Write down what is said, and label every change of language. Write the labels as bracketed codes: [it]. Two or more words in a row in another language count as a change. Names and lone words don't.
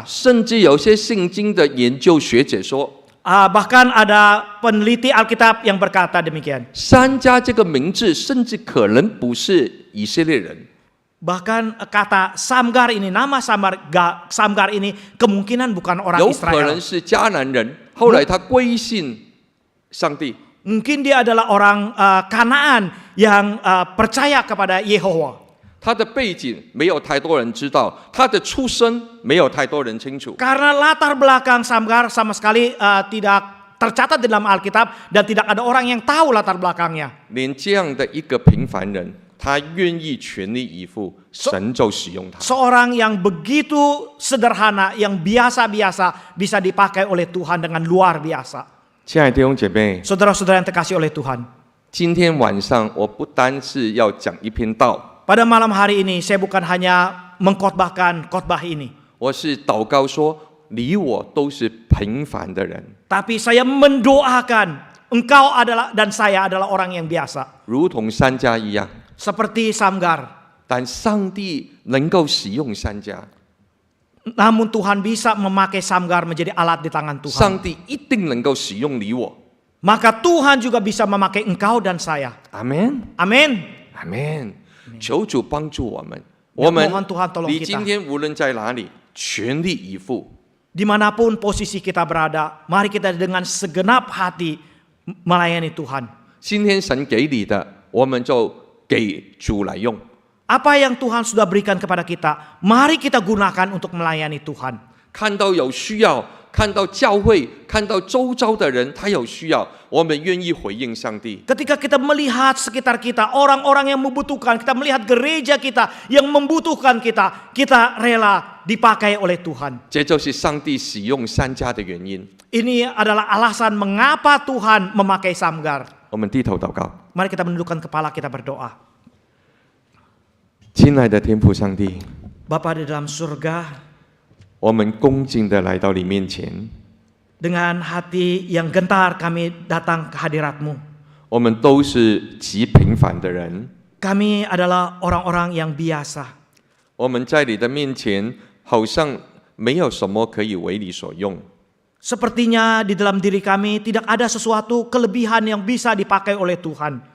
[zh] 甚至有些圣经的研究学者说， [id] Bahkan ada peneliti Alkitab yang berkata demikian. [zh] 三家这个名字甚至可能不是以色列人， [id] Bahkan kata Samgar ini, nama Samgar ini kemungkinan bukan orang [zh] 有可能 [id] Israel. [zh] 是迦南人，后来他归信上帝。 [id] Mungkin dia adalah orang Kanaan yang percaya kepada Yehova. [zh] 他的背景没有太多人知道，他的出身没有太多人清楚。 [id] Karena latar belakang Samgar sama sekali tidak tercatat di dalam Alkitab dan tidak ada orang yang tahu latar belakangnya. [zh] 连这样的一个平凡人，他愿意全力以赴，神就使用他。 [id] Seorang yang begitu sederhana, yang biasa-biasa bisa dipakai oleh Tuhan dengan luar biasa. [zh] 亲爱的弟兄姐妹， [id] Saudara-saudara yang terkasih oleh Tuhan. [zh] 今天晚上我不单是要讲一篇道， [id] Pada malam hari ini saya bukan hanya mengkhotbahkan khotbah ini, [zh] 我是祷告说，你我都是平凡的人， [id] tapi saya mendoakan engkau adalah dan saya adalah orang yang biasa, [zh] 如同三家一样。 [id] seperti Samgar. [zh] 但上帝能够使用三家， [id] Namun Tuhan bisa memakai Samgar menjadi alat di tangan Tuhan. [zh] 上帝一定能够使用你我。 [id] Maka Tuhan juga bisa memakai engkau dan saya. [zh] 阿门， [id] Amin. [zh] 阿门。求主帮助我们，我们 [id] Mohon Tuhan tolong [zh] 你 [id] kita. [zh] 今天无论在哪里，全力以赴。 [id] Dimanapun posisi kita berada, mari kita dengan segenap hati melayani Tuhan. [zh] 今天神给你的，我们就给主来用。 [id] Apa yang Tuhan sudah berikan kepada kita, mari kita gunakan untuk melayani Tuhan. [zh] 看到有需要，看到教会，看到周遭的人他有需要，我们愿意回应上帝。 [id] Ketika kita melihat sekitar kita, orang-orang yang membutuhkan, kita melihat gereja kita yang membutuhkan kita, kita rela dipakai oleh Tuhan. [zh] 这就是上帝使用三家的原因。 [id] Ini adalah alasan mengapa Tuhan memakai Samgar. [zh] 我们低头祷告， [id] Mari kita menundukkan kepala, kita berdoa. [zh] 亲爱的天父上帝， [id] Bapa di dalam surga, [zh] 我们恭敬的来到你面前， [id] dengan hati yang gentar kami datang ke hadirat-Mu. [zh] 我们都是极平凡的人， [id] Kami adalah orang-orang yang biasa. [zh] 我们在你的面前好像没有什么可以为你所用。 [id] Sepertinya di dalam diri kami tidak ada sesuatu kelebihan yang bisa dipakai oleh Tuhan.